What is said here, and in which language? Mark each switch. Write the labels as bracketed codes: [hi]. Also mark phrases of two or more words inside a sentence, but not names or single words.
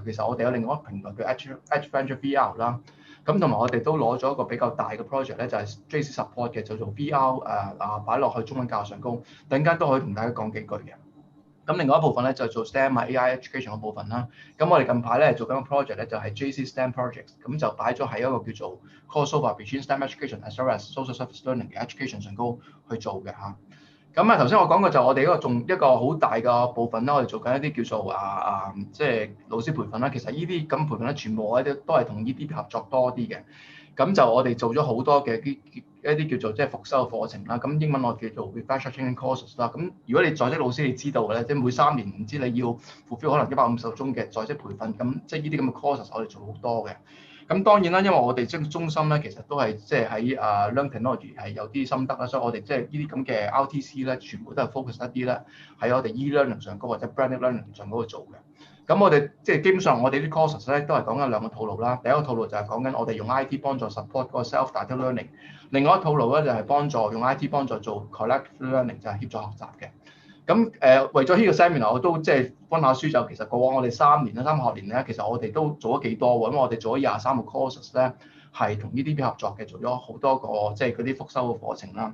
[yue] 其實我哋有另外一個平台叫 EdgeVenture VR 啦。咁同埋我哋都攞咗一個比較大嘅 project 咧，就係 JC support 嘅，就做 VR 擺落去中文教學上高，等間都可以同大家講幾句嘅。咁另外一部分咧就係做 [en] STEM AI education [yue] 嘅部分啦。咁我哋近排咧做緊個 project 咧就係 JC STEM projects，咁就擺咗喺一個叫做 [en] crossover between STEM education as well as social service learning [yue] 嘅 education 上高去做嘅嚇。咁頭先我講過就我哋一個好大嘅部分啦，我哋做緊一啲叫做即係老師培訓啦。其實呢啲咁培訓咧，全部我哋都係同呢啲合作多啲嘅。咁就我哋做咗好多嘅一啲叫做即係復修嘅課程啦。咁英文我叫做 [en] refresher training courses [yue] 啦。咁如果你在職老師你知道嘅咧，即係每3年唔知你要 fulfill 可能150個鐘嘅在職培訓，咁即係呢啲咁嘅 courses 我哋做好多嘅。咁當然啦，因為我哋即係中心咧，其實都係即係喺 Learn Technology 係有啲心得啦，所以我哋即係呢啲咁嘅 RTC 咧，全部都係 focus 一啲咧喺我哋 e-learning 上高或者 [en] blended learning [yue] 上高去做嘅。咁我哋即係基本上我哋啲 courses 咧都係講緊兩個套路啦。第一個套路就係講緊我哋用 IT 幫助 support 嗰個 [en] self-directed learning， [yue] 另外一個套路咧就係幫助用 IT 幫助做 [en] collective learning， [yue] 就係協助學習嘅。咁為咗呢個 seminar 我都即係分下書就其實過往我哋3年啦3學年咧，其實我哋都做咗幾多喎，因為我哋做咗23個 courses 咧係同 EDP 合作嘅，做咗好多個即係嗰啲復修嘅課程啦。